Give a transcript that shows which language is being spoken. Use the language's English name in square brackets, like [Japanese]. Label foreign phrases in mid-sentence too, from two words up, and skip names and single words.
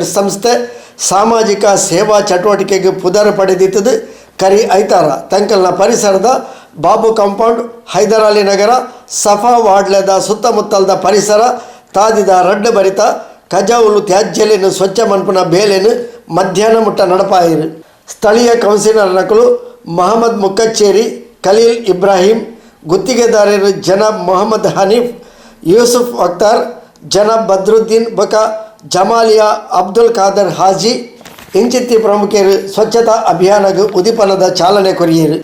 [Tulu] ಸಂಸ್ಥೆ ಸಾಮಾಜಿಕ ಸೇವಾ ಚಟುವಟಿಕೆಗೆ ಪುದರ್ ಪಡೆದಿತ್ತದು ಕರಿ ಐತಾರ ತಂಕಲ್ನ ಪರಿಸರದ ಬಾಬು ಕಾಂಪೌಂಡ್ ಹೈದರಾಲಿ ನಗರ ಸಫಾ ವಾಡ್ಲೆದ ಸುತ್ತಮುತ್ತಲದ ಪರಿಸರ ತಾದಿದ ರಡ್ಡು ಬರಿತ ಕಜಾವುಲು ತ್ಯಾಜ್ಯಲಿನ ಸ್ವಚ್ಛ ಮನ್ಪುನ ಬೇಲೆನು ಮಧ್ಯಾಹ್ನ ಮುಟ್ಟ ನಡಪಾಯಿರು. ಸ್ಥಳೀಯ ಕೌನ್ಸಿಲರ್ ನಕಲು ಮಹಮ್ಮದ್ ಮುಕ್ಕಚ್ಚೇರಿ, ಖಲೀಲ್ ಇಬ್ರಾಹಿಂ, ಗುತ್ತಿಗೆದಾರರು ಜನಾಬ್ ಮೊಹಮ್ಮದ್ ಹನೀಫ್, ಯೂಸುಫ್ ಅಖ್ತಾರ್, ಜನಾಬ್ ಬದ್ರುದ್ದೀನ್ ಬಕ, ಜಮಾಲಿಯಾ ಅಬ್ದುಲ್ ಖಾದರ್ ಹಾಜಿ ಇಂಚಿತ್ತಿ ಪ್ರಮುಖರು ಸ್ವಚ್ಛತಾ ಅಭಿಯಾನಕ್ಕೆ ಉದಿಪನದ ಚಾಲನೆ ಕೊರಿಯರು.